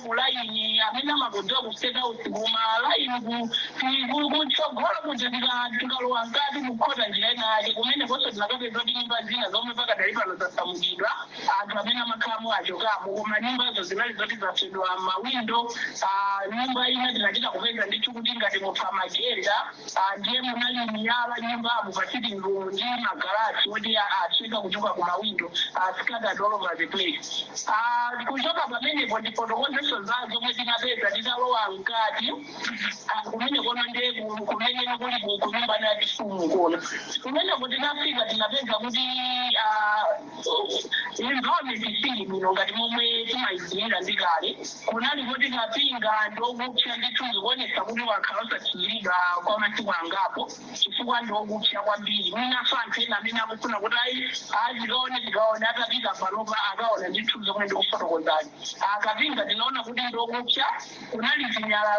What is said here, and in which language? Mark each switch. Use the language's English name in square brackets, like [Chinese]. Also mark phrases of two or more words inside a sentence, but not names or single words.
[Nyanja] ku layini amene amagodziwa ku state house koma layini kutsogolo kuti tikalowa nkati kukhota njira ina yake kumene konso tinakapeza kuti nyumba zina zomwe pakadali pano zasamukidwa anthu amene amakhalamo achokamo koma nyumbazo zinali zoti zaswedwa mawindo nyumba ina tinachita kupeza ndithu kuti ngati munthu amagenda ndiye munali miyala nyumbamo pa [English] sitting room [Nyanja] ndi magalasi oti asweka kuchoka ku mawindo [English] scattered all over the place [Nyanja] kuchoka pamenepo ndifotokozeso zazo zomwe tinapeza titalowa mkati kumene kono ndiye kumene kuli kunyumba na chifumu kono kumeneko tinafika tinapeza kuti environment isili bwino ngati momwe timayidziwira ndi kale kunali kuti kapinga ndokupsa ndithu zikuonesa kuti wakhala usachiyiridwa kwa masiku angapo chifukwa ndokupsa kwambiri mwinaso anthu ena amene akufuna kuti tikaone atapita panopa akaona ndithu zomwe ndikufotokozani kapinga tinaona kuti ndokupsa kunali zinyalala